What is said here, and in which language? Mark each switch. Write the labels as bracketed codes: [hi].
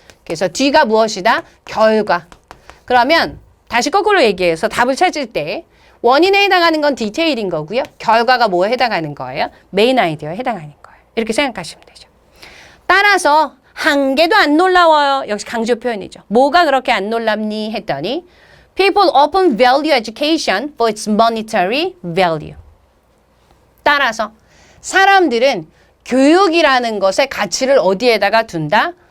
[ko] 그래서 뒤가 무엇이다? 결과. 그러면 다시 거꾸로 얘기해서 답을 찾을 때 원인에 해당하는 건 디테일인 거고요. 결과가 뭐에 해당하는 거예요? 메인 아이디어에 해당하는 거예요. 이렇게 생각하시면 되죠. 따라서 한 개도 안 놀라워요. 역시 강조 표현이죠. 뭐가 그렇게 안 놀랍니? 했더니 [en] People often value education for its monetary value. [ko] 따라서 사람들은 교육이라는 것의 가치를 어디에다가 둔다?